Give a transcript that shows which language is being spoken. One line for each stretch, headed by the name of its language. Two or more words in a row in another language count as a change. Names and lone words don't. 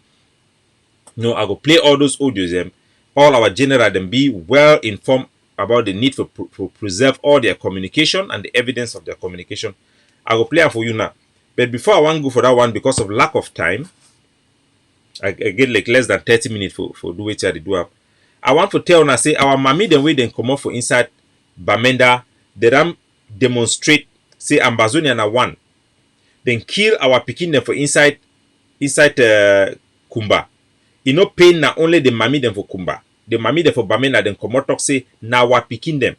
Nigerian Pidgin: No, I go play all those audios them. All our general them be well informed about the need for preserve all their communication and the evidence of their communication. I will play it for you now. But before I want to go for that one, because of lack of time, I get like less than 30 minutes for do what I do up. I want to tell and say our mommy the way they come up for inside Bamenda, they ram demonstrate say Ambazonia na one. Then kill our pikin them for inside Kumba. You know pain na only the mommy them for Kumba. The mommy them for Bamenda then come out talk say na our pikin them.